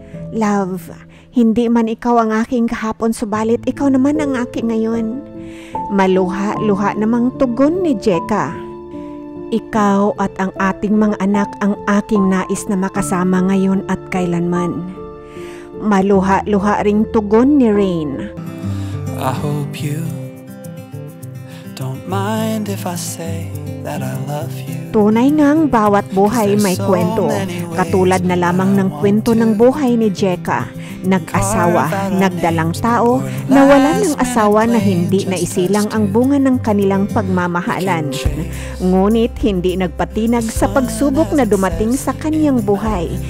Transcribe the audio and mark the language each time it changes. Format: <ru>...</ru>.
<tl>Love, hindi man ikaw ang aking kahapon subalit ikaw naman ang aking ngayon. Maluha-luha namang tugon ni Jeka. Ikaw at ang ating mga anak ang aking nais na makasama ngayon at kailanman. Maluha-luha ring tugon ni Rain.</tl> <en>I hope you don't mind if I say that I love you.</en> <tl>Tunay ngang bawat buhay may kwento. Katulad na lamang ng kwento ng buhay ni Jeka. Nag-asawa, nagdalang tao, nawalan ng asawa na hindi naisilang ang bunga ng kanilang pagmamahalan. Ngunit hindi nagpatinag sa pagsubok na dumating sa kanyang buhay.</tl>